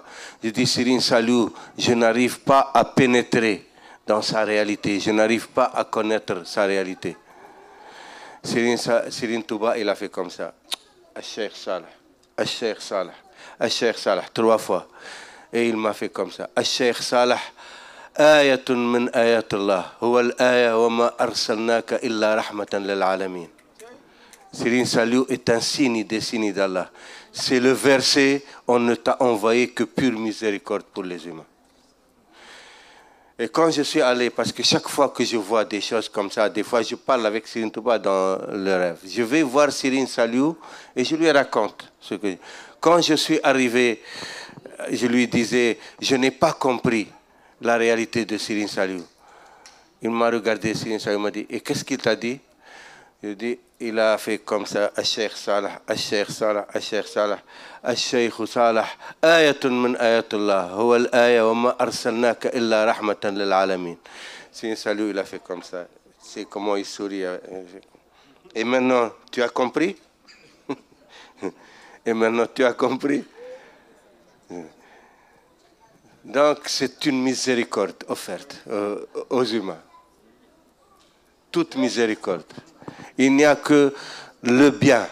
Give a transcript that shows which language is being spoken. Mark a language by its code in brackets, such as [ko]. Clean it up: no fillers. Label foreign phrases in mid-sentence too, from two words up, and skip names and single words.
[fr] Je lui ai dit, Serigne Saliou, je n'arrive pas à pénétrer dans sa réalité. Je n'arrive pas à connaître sa réalité. Serigne Touba, il a fait comme ça. Al-Cheikh Salah, Al-Cheikh Salah, Al-Cheikh Salah, 3 fois. Et il m'a fait comme ça. Al-Cheikh Salah, [ar] آية من آيات الله، هو الآية وما أرسلناك إلا رحمة للعالمين. [fr] Serigne Saliou est un signe des signes d'Allah. C'est le verset, on ne t'a envoyé que pure miséricorde pour les humains. Et quand je suis allé, parce que chaque fois que je vois des choses comme ça, des fois je parle avec Serigne Touba dans le rêve. Je vais voir Serigne Saliou et je lui raconte ce que... Quand je suis arrivé, je lui disais, je n'ai pas compris la réalité de Serigne Saliou. Il m'a regardé, Serigne Saliou m'a dit, et qu'est-ce qu'il t'a dit? Je dis, il a fait comme ça, [ar] الشيخ صالح، الشيخ صالح، الشيخ صالح، الشيخ صالح، آية من آيات الله، هو الآية وما أرسلناك إلا رحمة للعالمين. [fr] Serigne Saliou, il a fait comme ça. C'est comment il sourit. Et maintenant, tu as compris? Et maintenant, tu as compris? Donc, c'est une miséricorde offerte aux humains. Toute miséricorde. Il n'y a que le bien.